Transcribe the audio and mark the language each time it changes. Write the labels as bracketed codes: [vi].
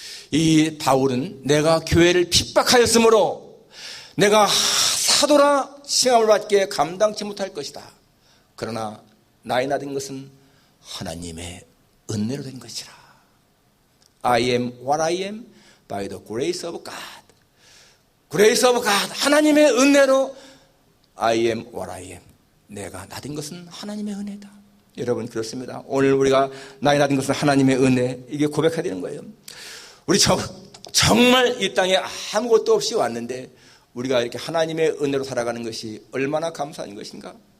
[ko] 이 바울은 내가 교회를 핍박하였으므로 내가 사도라 칭함을 받기에 감당치 못할 것이다. 그러나 나의 나 된 것은 하나님의 은혜로 된 것이라. [en] I am what I am by the grace of God. Grace of God. [ko] 하나님의 은혜로 [en] I am what I am. [ko] 내가 나 된 것은 하나님의 은혜다. 여러분, 그렇습니다. 오늘 우리가 나의 나 된 것은 하나님의 은혜, 이게 고백해야 되는 거예요. 우리 정말 이 땅에 아무것도 없이 왔는데 우리가 이렇게 하나님의 은혜로 살아가는 것이 얼마나 감사한 것인가.